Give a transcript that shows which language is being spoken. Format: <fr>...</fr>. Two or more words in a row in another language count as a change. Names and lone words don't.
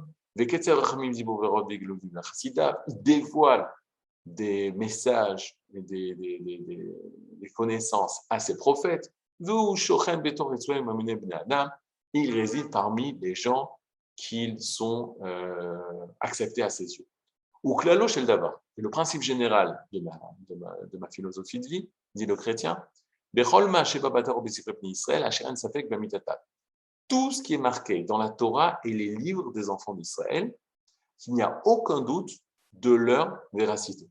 <fr>Il dévoile des messages et des connaissances à ses prophètes. Il réside parmi les gens qui sont acceptés à ses yeux.</fr> <he>וכללו של דבר.</he> <fr>Et le principe général de ma philosophie de vie, dit le chrétien, tout ce qui est marqué dans la Torah et les livres des enfants d'Israël, il n'y a aucun doute de leur véracité.</fr>